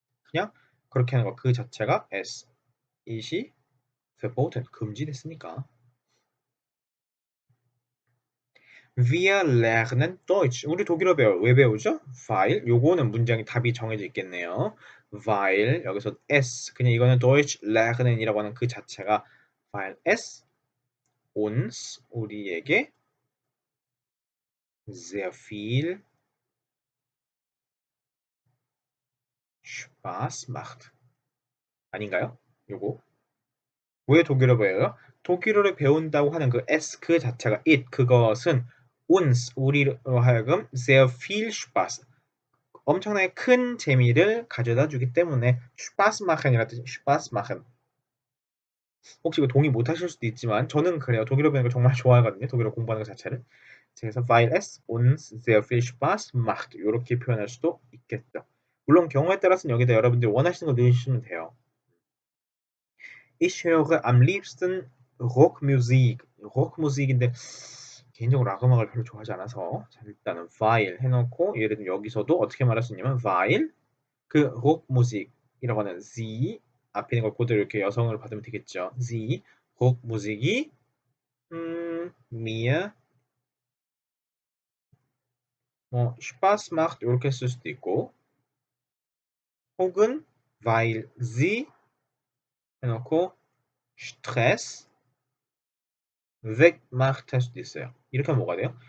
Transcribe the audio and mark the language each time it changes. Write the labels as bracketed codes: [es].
[ko] 그냥 그렇게 하는 거 그 자체가 s it이 verboten 금지됐으니까. [de] Wir lernen Deutsch. [ko] 우리 독일어 배워요. 왜 배우죠? weil 요거는 문장이 답이 정해져 있겠네요. [de] weil 여기서 s 그냥 이거는 Deutsch lernen [ko] 이라고 하는 그 자체가 [de] weil s uns 우리에게 sehr viel Spaß macht. [ko] 아닌가요? 요거. 왜 독일어 배워요? 독일어를 배운다고 하는 그 s 그 자체가 it 그것은 uns 우리로 하여금 [de] sehr viel Spaß [ko] 엄청나게 큰 재미를 가져다 주기 때문에 Spaß machen이라는 뜻이 Spaß machen. 혹시 이거 동의 못 하실 수도 있지만 저는 그래요. 독일어 배우는 거 정말 좋아하거든요. 독일어 공부하는 것 자체를. [de] 그래서 weil es uns sehr viel Spaß macht [ko] 이렇게 표현할 수도 있겠죠. 물론 경우에 따라서는 여기다 여러분들이 원하시는 거 넣으시면 돼요. [de] Ich höre am liebsten Rockmusik. [ko] rockmusik인데 개인적으로 락 음악을 별로 좋아하지 않아서 자, 일단은 weil 해놓고 예를 들면 여기서도 어떻게 말할 수 있냐면 weil 그 rockmusik이라고 하는 sie 앞에 있는 걸 그대로 이렇게 여성을 받으면 되겠죠. sie rockmusik이 mir 뭐 Spaß macht 이렇게 쓸 수도 있고 혹은 weil sie 해놓고 [de] Stress wegmacht [ko] 할 수도 있어요. 이렇게 하면 뭐가 돼요?